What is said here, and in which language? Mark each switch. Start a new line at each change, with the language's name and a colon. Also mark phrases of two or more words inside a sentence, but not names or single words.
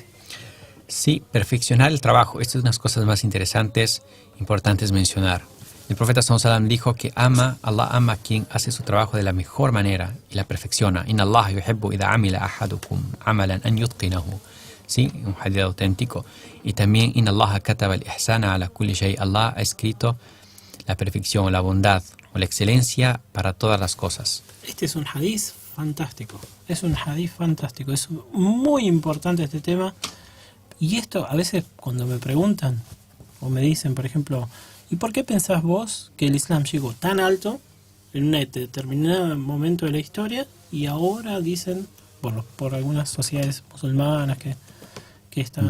Spanish: Sí, perfeccionar el trabajo. Estas son unas cosas más interesantes, importantes mencionar. El profeta
Arabic: صلى الله عليه وسلم
Spanish: dijo que Allah ama a quien hace su trabajo de la mejor manera y la perfecciona.
Arabic: إن الله يحب إذا عمل أحدكم عملا أن يتقنه.
Spanish: Sí, un hadith auténtico. Y también
Arabic: إن الله كتب الإحسان على كل شيء.
Spanish: Allah ha escrito la perfección, la bondad o la excelencia para todas las cosas. Este es un hadith fantástico. Es un hadith fantástico. Es muy importante este tema. Y esto a veces cuando me preguntan o me dicen, por ejemplo, ¿y por qué pensás vos que el Islam llegó tan alto en un determinado momento de la historia y ahora dicen, por algunas sociedades musulmanas que están...